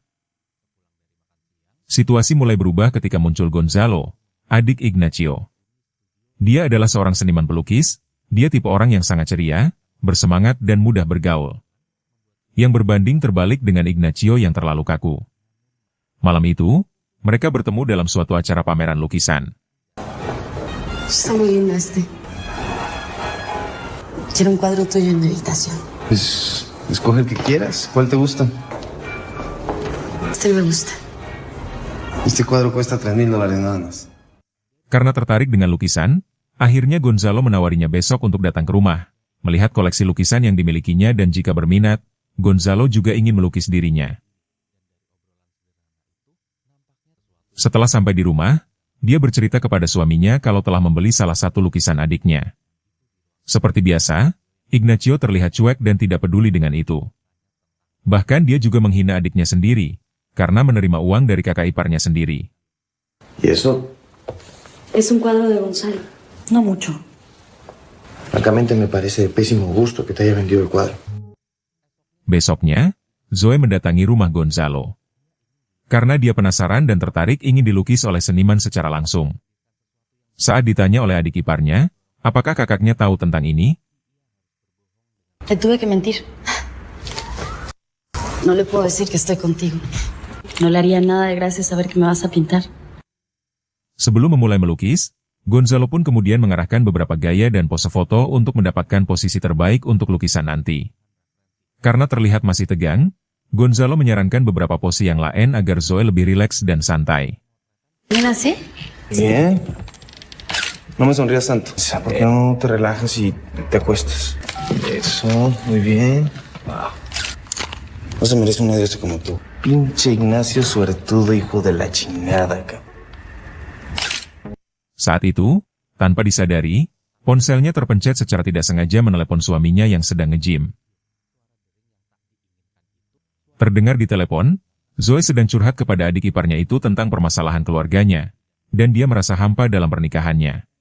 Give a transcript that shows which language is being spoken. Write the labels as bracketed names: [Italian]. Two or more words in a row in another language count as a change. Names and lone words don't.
[Indonesian] Situasi mulai berubah ketika muncul Gonzalo, adik Ignacio. Dia adalah seorang seniman pelukis, dia tipe orang yang sangat ceria, bersemangat dan mudah bergaul. Yang berbanding terbalik dengan Ignacio yang terlalu kaku. Malam itu, mereka bertemu dalam suatu acara pameran lukisan. [Spanish] Está muy lindo este. Quiero un cuadro tuyo en mi habitación. Pues, escoge el que quieras. ¿Cuál te gusta? Este me gusta. Este cuadro cuesta $3,000 nada más. [Indonesian] Karena tertarik dengan lukisan, akhirnya Gonzalo menawarinya besok untuk datang ke rumah, melihat koleksi lukisan yang dimilikinya dan jika berminat, Gonzalo juga ingin melukis dirinya. Setelah sampai di rumah, dia bercerita kepada suaminya kalau telah membeli salah satu lukisan adiknya. Seperti biasa, Ignacio terlihat cuek dan tidak peduli dengan itu. Bahkan dia juga menghina adiknya sendiri, karena menerima uang dari kakak iparnya sendiri. [Spanish] ¿Y eso? Es un cuadro de Gonzalo. No mucho. Francamente me parece de pésimo gusto que te haya vendido el cuadro. [Indonesian] Besoknya, Zoe mendatangi rumah Gonzalo. Karena dia penasaran dan tertarik ingin dilukis oleh seniman secara langsung. Saat ditanya oleh adik iparnya, apakah kakaknya tahu tentang ini? [Spanish] Te tuve que mentir. No le puedo decir que estoy contigo. No le haría nada de gracia saber que me vas a pintar. [Indonesian] Sebelum memulai melukis, Gonzalo pun kemudian mengarahkan beberapa gaya dan pose foto untuk mendapatkan posisi terbaik untuk lukisan nanti. Karena terlihat masih tegang, Gonzalo menyarankan beberapa pose yang lain agar Zoe lebih rileks dan santai. [Spanish] ¿Bien así? Bien. No me sonrías tanto. ¿Por qué no te relajas y te acuestas? Eso, muy bien. Wow. No se merece un idiota como tú. Pinche Ignacio suertudo, hijo de la chingada, cabrón. [Indonesian] Saat itu, tanpa disadari, ponselnya terpencet secara tidak sengaja menelepon suaminya yang sedang nge-gym. Terdengar di telepon, Zoe sedang curhat kepada adik iparnya itu tentang permasalahan keluarganya, dan dia merasa hampa dalam pernikahannya.